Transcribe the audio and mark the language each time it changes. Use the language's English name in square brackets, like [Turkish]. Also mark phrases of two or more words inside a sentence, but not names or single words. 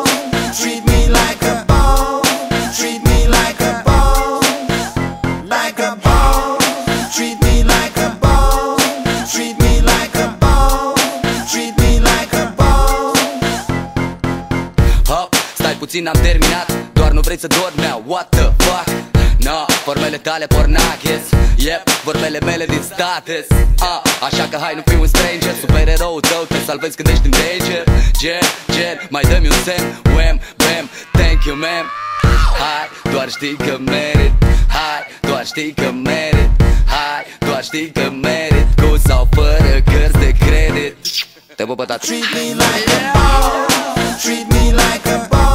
[English] Treat me like a ball. Treat me like a ball. Like a ball. Treat me like a ball. Treat me like a ball. Treat me like a ball. [Romanian] Hop, stai puțin, am terminat. Doar nu vrei să dormi [English] now, what the fuck? [Romanian] No, formele tale pornaches. Yep, vorbele mele din status. Așa că hai, nu fii un stranger. Supereroul tău te salvezi când ești în danger. Gen, mai dă-mi un semn. Wham, bam, [English] thank you, man. [Romanian] Hai, doar știi că merit. Hai, doar știi că merit. Hai, doar știi că merit. Cu sau fără cărți de credit. Te bă, bătat. [English] Treat me like a ball. Treat me like a ball.